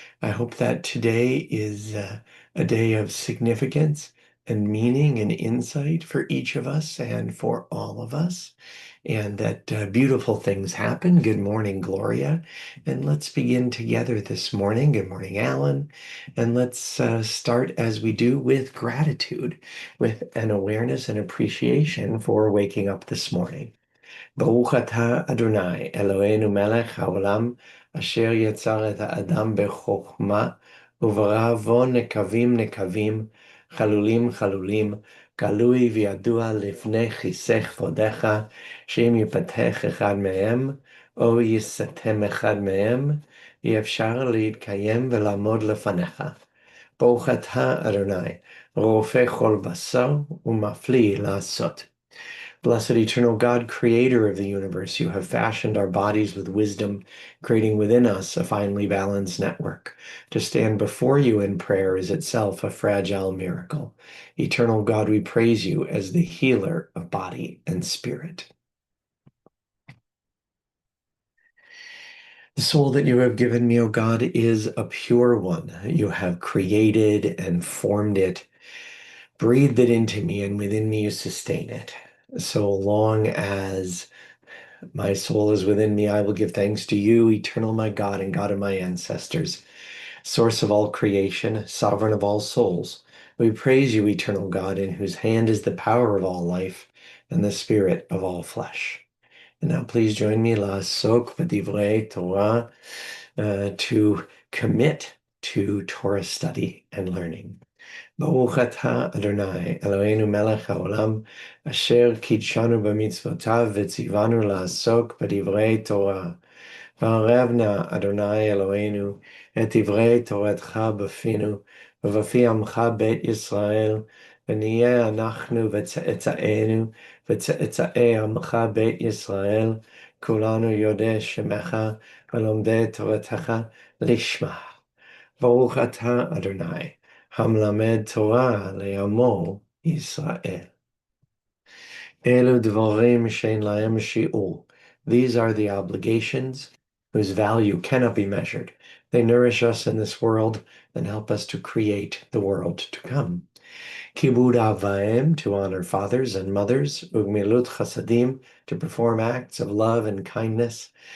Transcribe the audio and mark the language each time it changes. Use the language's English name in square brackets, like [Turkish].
[English] I hope that today is a day of significance and meaning and insight for each of us and for all of us, and that beautiful things happen. Good morning, Gloria. And let's begin together this morning. Good morning, Alan. And let's start as we do with gratitude, with an awareness and appreciation for waking up this morning. [Hebrew] Baruch atah Adonai, Eloheinu melech haolam, asher yetzar et ha'adam bechokma, uברא בו נקבים נקבים, חלולים חלולים, גלוי וידוע לפני כיסא כבודך, שאם ייפתח אחד מהם, או ייסתם אחד מהם, אי אפשר להתקיים ולעמוד לפניך. ברוך אתה אדוני, רופא כל בשר ומפליא לעשות. [English] Blessed eternal God, creator of the universe, you have fashioned our bodies with wisdom, creating within us a finely balanced network. To stand before you in prayer is itself a fragile miracle. Eternal God, we praise you as the healer of body and spirit. The soul that you have given me, O God, is a pure one. You have created and formed it, breathed it into me, and within me you sustain it. So long as my soul is within me, I will give thanks to you, eternal my God and God of my ancestors, source of all creation, sovereign of all souls. We praise you, eternal God, in whose hand is the power of all life and the spirit of all flesh. And now please join me, [Hebrew] La'asok v'divrei Torah, [English] to commit to Torah study and learning. [Hebrew] ברוך אתה אדוני אלוהינו מלך העולם אשר קידשנו במצוותיו וציוונו לעסוק בדברי תורה. וערב נא אדוני אלוהינו את דברי תורתך בפינו ובפי עמך בית ישראל, ונהיה אנחנו וצאצאינו וצאצאי עמך בית ישראל, כולנו יודעי שמך ולומדי תורתך לשמה. ברוך אתה אדוני המלמד תורה לעמו ישראל. אלו דברים שאין להם שיעור. [English] These are the obligations whose value cannot be measured. They nourish us in this world and help us to create the world to come. Kibud avaim, to honor fathers and mothers. Ugmilut chasadim, to perform acts of love and kindness.